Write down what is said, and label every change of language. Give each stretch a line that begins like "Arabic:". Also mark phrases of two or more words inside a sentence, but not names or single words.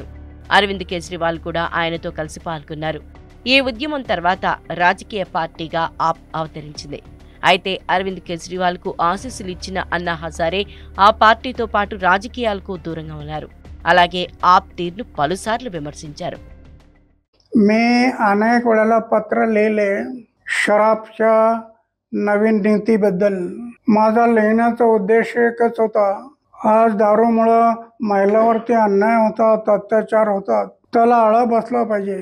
Telugu: అరవింద్ కేజ్రీవాల్ కూడా ఆయనతో కలిసి పాల్గొన్నారు. ఈ ఉద్యమం తర్వాత రాజకీయ పార్టీగా ఆప్ అవతరించింది. అయితే అరవింద్ కేజ్రీవాల్ కు ఆశీస్సులు ఇచ్చిన అన్నా హజారే ఆ పార్టీతో పాటు రాజకీయాలకు దూరంగా ఉన్నారు. అలాగే ఆప్ తీరును పలుసార్లు విమర్శించారు.
Marathi: मी अनेक वेळेला पत्र लिहिले शराबच्या नवीन नीतीबद्दल. माझा लिहिण्याचा उद्देश एकच होता, आज दारूमुळे महिलांवरती अन्याय होतात, अत्याचार होतात, त्याला आळा बसला पाहिजे.